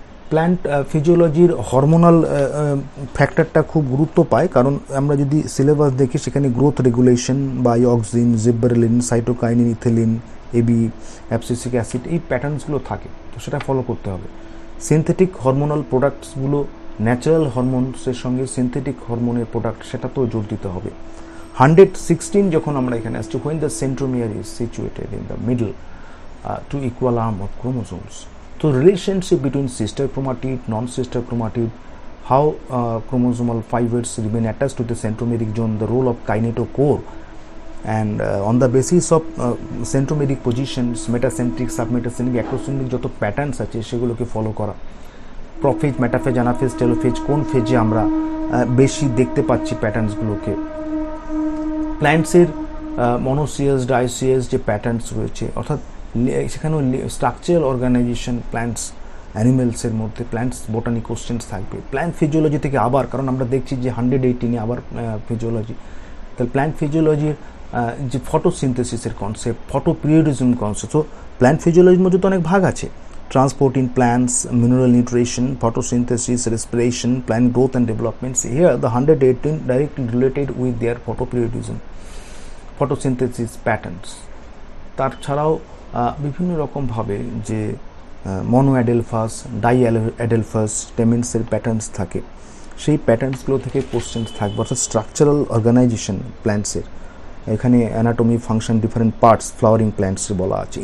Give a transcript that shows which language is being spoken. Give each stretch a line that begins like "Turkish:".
Bangla: Plant ফিজিওলজির hormonal ফ্যাক্টরটা খুব গুরুত্ব পায়, কারণ আমরা যদি সিলেবাস দেখি সেখানে গ্রোথ রেগুলেশন বা auxin, gibberellin, cytokinin, ethylene, AB, abscisic acid, এই প্যাটার্নসগুলো থাকে, তো সেটা ফলো করতে হবে। সিনথেটিক হরমোনাল প্রোডাক্টসগুলো ন্যাচারাল হরমোনসের সঙ্গে সিনথেটিক হরমোনের প্রোডাক্ট, সেটাতেও জোর দিতে হবে।
English: 116
Bangla: যখন আমরা এখানে আসছি,
English: when the centromere is situated in the middle to equal arm of chromosomes, so relationship between sister chromatid, non-sister chromatid, how chromosomal fibers remain attached to the centromeric zone, the role of kinetochore, and on the basis of centromeric positions, metacentric, submetacentric, acrocentric
Bangla: যত patterns আছে সেগুলোকে follow করা। প্রফেজ, metaphase, anaphase, telophase, কোন ফেজে আমরা বেশি দেখতে পাচ্ছি প্যাটার্নসগুলোকে। প্ল্যান্টসের মনোসিয়াস, ডায়োসিয়াস যে প্যাটার্নস রয়েছে, অর্থাৎ সেখানেও স্ট্রাকচারাল অর্গানাইজেশন প্ল্যান্টস, অ্যানিমেলসের মধ্যে প্ল্যান্টস বোটানি কোশ্চেন্স থাকবে। প্ল্যান্ট ফিজিওলজি থেকে আবার, কারণ আমরা দেখছি যে 118-এ আবার ফিজিওলজি, তাহলে প্ল্যান্ট ফিজিওলজির যে ফটোসিনথেসিসের কনসেপ্ট, ফটোপিরিয়ডিজম কনসেপ্ট, তো প্ল্যান্ট ফিজিওলজির মধ্যে তো অনেক ভাগ আছে।
English: Transport in plants, mineral nutrition, photosynthesis, respiration, plant growth and developments. Here the 118 directly related with their photoperiodism, photosynthesis patterns.
Bangla: তার ছাড়াও বিভিন্ন রকমভাবে যে মনোঅ্যাডেলফাস, ডাইঅ্যাডেলফাস, টেমেন্টসের প্যাটার্নস থাকে, সেই প্যাটার্নসগুলো থেকে কোশ্চেন্স থাকবে। অর্থাৎ স্ট্রাকচারাল অর্গানাইজেশন প্ল্যান্টসের, এখানে anatomy, function, different parts, flowering plants বলা আছে।